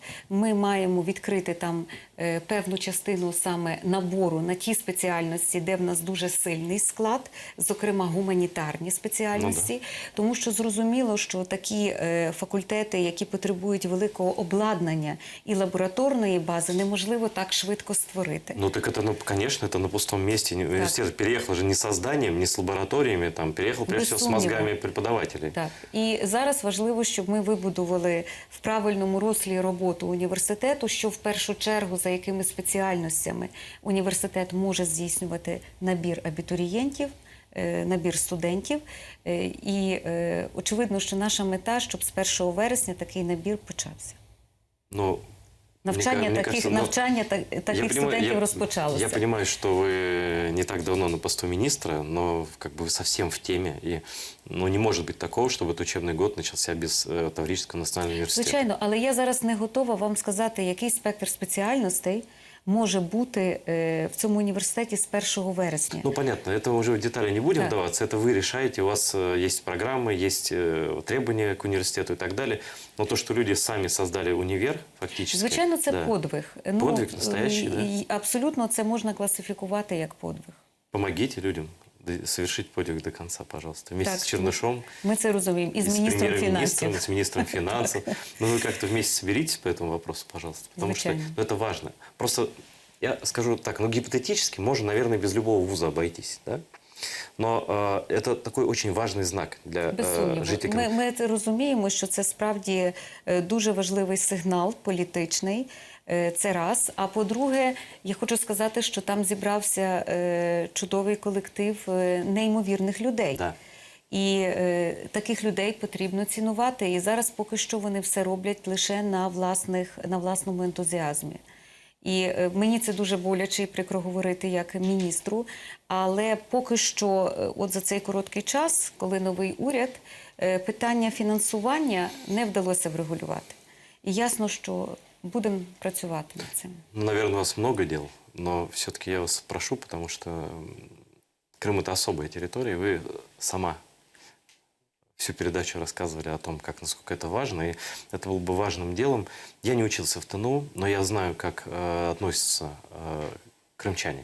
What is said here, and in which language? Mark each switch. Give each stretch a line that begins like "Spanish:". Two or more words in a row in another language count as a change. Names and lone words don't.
Ukrainian: Ми маємо відкрити там певну частину саме набору на ті спеціальності, де в нас дуже сильний склад, зокрема гуманітарні спеціальності, тому що зрозуміло, що такі факультети, які потребують великого обладнання і лабораторної бази, неможливо так швидко створити.
Russian: Ну так это, ну, конечно, это на пустом месте. Университет переехал же не со зданием, не с лабораториями, там переехал прежде всего с мозгами преподавателей.
Ukrainian: Так. І зараз важливо, щоб ми вибудували в правильному руслі роботу університету, що в першу чергу за якими спеціальностями університет може здійснювати набір абітурієнтів, набір студентів. І очевидно, що наша мета, щоб з 1 вересня такий набір почався.
Russian: Ну,
Ukrainian: Навчання таких студентів розпочалося.
Russian: Я понимаю, что вы не так давно на посту министра, но как бы вы совсем в теме. И, ну, не может быть такого, чтобы этот учебный год начался без Таврического национального университета.
Ukrainian: Звичайно, але я зараз не готова вам сказати, який спектр спеціальностей може бути в цьому університеті з 1 вересня.
Russian: Ну, понятно, это уже в детали не будем
Ukrainian: Так.
Russian: вдаваться, это вы решаете, у вас есть программы, есть требования к университету и так далее. Но то, что люди сами создали универ, фактически...
Ukrainian: Звичайно, це
Russian: да.
Ukrainian: подвиг.
Russian: Подвиг настоящий, да?
Ukrainian: І абсолютно це можна класифікувати як подвиг.
Russian: Помогите людям совершить подвиг до конца, пожалуйста. Вместе
Ukrainian: Так,
Russian: с Чернышом,
Ukrainian: ми це розуміємо. І з
Russian: с
Ukrainian: міністром
Russian: премьер-министром,
Ukrainian: фінансів.
Russian: с министром финансов. Ну, вы как-то вместе соберитесь по этому вопросу, пожалуйста. Потому
Ukrainian: Звичайно.
Russian: что это важно. Просто, я скажу так, ну, гипотетически можно, наверное, без любого вуза обойтись, да? Но это такой очень важный знак для
Ukrainian: Без сумніву.
Russian: жителей.
Ukrainian: Ми це розуміємо, що це справді дуже важливий сигнал політичний. Це раз. А по-друге, я хочу сказати, що там зібрався чудовий колектив неймовірних людей.
Russian: Да.
Ukrainian: І таких людей потрібно цінувати. І зараз поки що вони все роблять лише на власному ентузіазмі. І мені це дуже боляче і прикро говорити як міністру, але поки що от за цей короткий час, коли новий уряд, питання фінансування не вдалося врегулювати. І ясно, що будемо працювати над цим.
Russian: Ну, наверное, у вас много дел, но все-таки я вас прошу, потому что Крым – это особая территория, и вы сама всю передачу рассказывали о том, насколько это важно, и это было бы важным делом. Я не учился в ТНУ, но я знаю, как относятся крымчане.